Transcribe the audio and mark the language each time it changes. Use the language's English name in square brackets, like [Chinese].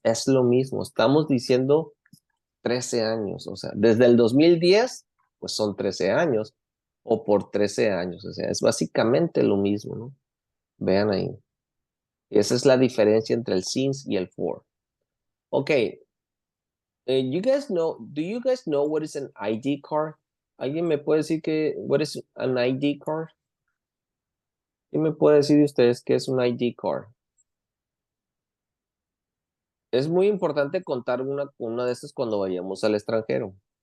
[Spanish] Es lo mismo, estamos diciendo 13 años, o sea, desde el 2010, pues son 13 años, o por 13 años, o sea, es básicamente lo mismo, ¿no? Vean ahí. Esa es la diferencia entre el since y el for. [English] Okay. Do you guys know what is an ID card? [Spanish] ¿Alguien me puede decir [English] what is an ID card? [Spanish] ¿Quién me puede decir de ustedes qué es un ID card? Es muy importante contar una de estas cuando vayamos al extranjero.